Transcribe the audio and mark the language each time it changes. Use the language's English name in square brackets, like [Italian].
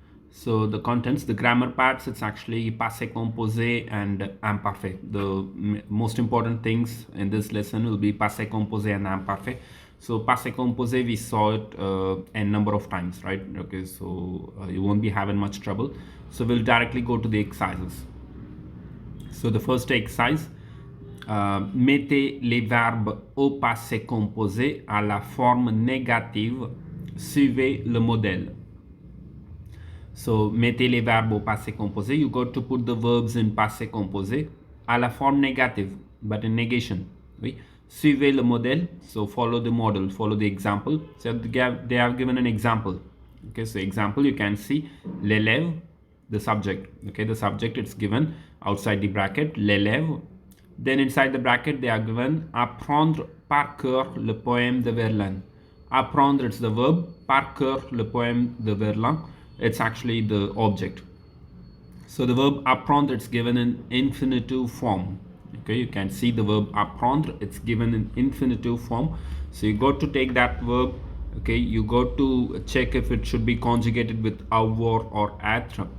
[English] So the contents, the grammar parts, it's actually passé composé and imparfait. The most important things in this lesson will be passé composé and imparfait. So passé composé, we saw it a number of times, right? Okay, so you won't be having much trouble. So we'll directly go to the exercises. So the first exercise, [French] mettez les verbes au passé composé à la forme négative, suivez le modèle. [English] So, [French] mettez les verbes au passé composé. [English] You got to put the verbs in passé composé [French] à la forme négative, [English] but in negation. [French] Oui. Suivez le modèle. [English] So, follow the model, follow the example. So, they have given an example. Okay, so example, you can see l'élève, the subject. Okay, the subject, it's given outside the bracket, l'élève. Then inside the bracket, they are given [French] apprendre par cœur le poème de Verlaine. [English] Apprendre, it's the verb. [French] Par cœur, le poème de Verlaine. [English] It's actually the object. So the verb apprendre, it's given in infinitive form. Okay, you can see the verb apprendre, it's given in infinitive form. So you got to take that verb. Okay, you got to check if it should be conjugated with avoir or être.